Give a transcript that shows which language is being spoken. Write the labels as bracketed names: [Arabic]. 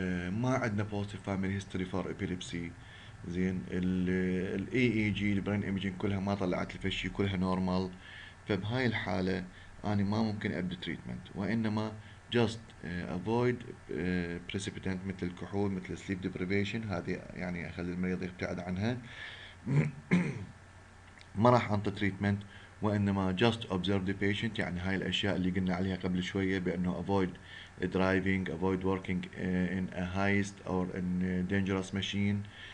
[Arabic] ما عندنا [English] positive family history for epilepsy. [Arabic] زين. ال EEG البرين imaging كلها ما طلعت لي فشي، كلها normal. فبهاي الحالة أنا ما ممكن أبدأ treatment، وإنما [English] just avoid precipitant [Arabic] مثل الكحول مثل sleep deprivation، هذه يعني أخلي المريض يبتعد عنها. ما راح أنطي [English] treatment، [Arabic] وإنما [English] just observe the patient، [Arabic] يعني هاي الأشياء اللي قلنا عليها قبل شوية بأنه [English] avoid driving، avoid working in a heist or in a dangerous machine.